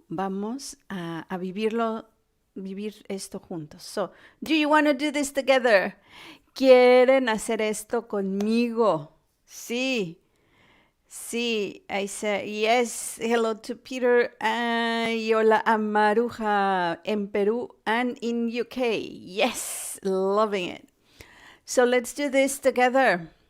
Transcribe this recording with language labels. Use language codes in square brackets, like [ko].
[es] Vamos a vivir esto juntos. [en] So, do you want to do this together? [es] ¿Quieren hacer esto conmigo? Sí. Sí, [en] I said yes. Hello to Peter and Yola Amaruja in Peru and in UK. Yes, loving it. So let's do this together.